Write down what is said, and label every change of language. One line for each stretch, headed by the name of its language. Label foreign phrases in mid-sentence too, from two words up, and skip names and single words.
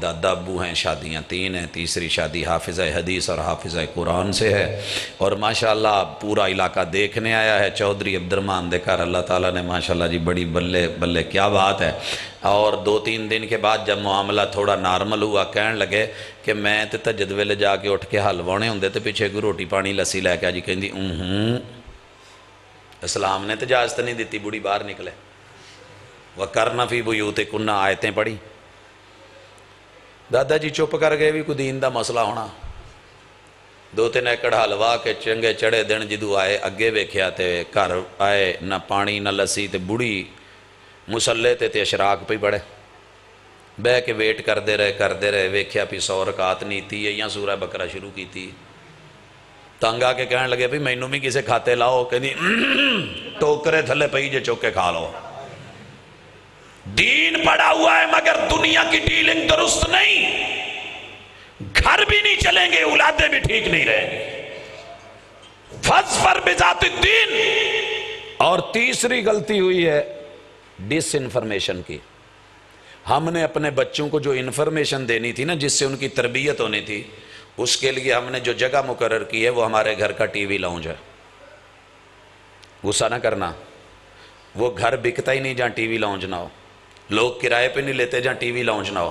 Urdu: دادا ابو ہیں, شادیاں 3 ہیں, تیسری شادی حافظہ حدیث اور حافظہ قرآن سے ہے, اور ماشاءاللہ پورا علاقہ دیکھنے آیا ہے. چودھری عبدالرحمن دیکھا, اللہ تعالیٰ نے ماشاءاللہ جی بڑی بلے بلے کیا بات ہے. اور 2-3 دن کے بعد جب معاملہ تھوڑا نارمل ہوا,
Punjabi: کہنے لگے کہ میں تے تہجد ویلے جا کے اٹھ کے حلوانے ہوندے تے پیچھے کوئی روٹی پانی لسی لے کے جی کہندی
Urdu: اسلام نے تو اجازت نہیں دیتی بوڑھی باہر نکلے.
Arabic: وَقَرْنَ فِي بُيُوتِكُنَّ
Urdu: آیتیں پڑھی.
Punjabi: دادا جی چپ کر گئے, بھی کوئی دین دا مسئلہ ہونا. 2-3 ایکڑ حلوا کے چنگے چڑے دن جدو آئے اگے ویکھیا تے گھر آئے نہ پانی نہ لسی, تے بڑی مسلے تے اشراق پہ بڑے بہ کے ویٹ کردے رہے.
Urdu: ویکھیا پی 100 رکعت نیتی ہے یا سورہ بقرہ شروع کی تھی.
Punjabi: تنگ آ کے کہنے لگے بھی مینوں بھی کسے کھاتے لاؤ, کہنی ٹوکرے تھلے پئی جے چوکے کھا لو.
Urdu: دین پڑا ہوا ہے مگر دنیا کی ڈیلنگ درست نہیں, گھر بھی نہیں چلیں گے, اولادیں بھی ٹھیک نہیں رہیں گے.
Arabic: فَاظْفَرْ بِذَاتِ الدِّينِ.
Urdu: اور تیسری غلطی ہوئی ہے ڈس انفارمیشن کی. ہم نے اپنے بچوں کو جو انفارمیشن دینی تھی نا, جس سے ان کی تربیت ہونی تھی, اس کے لیے ہم نے جو جگہ مقرر کی ہے وہ ہمارے گھر کا ٹی وی لاؤنج ہے. غصہ نہ کرنا, وہ گھر بکتا ہی نہیں جہاں ٹی وی لاؤنج نہ ہو, لوگ کرائے پہ نہیں لیتے جہاں ٹی وی لاؤنج نہ ہو.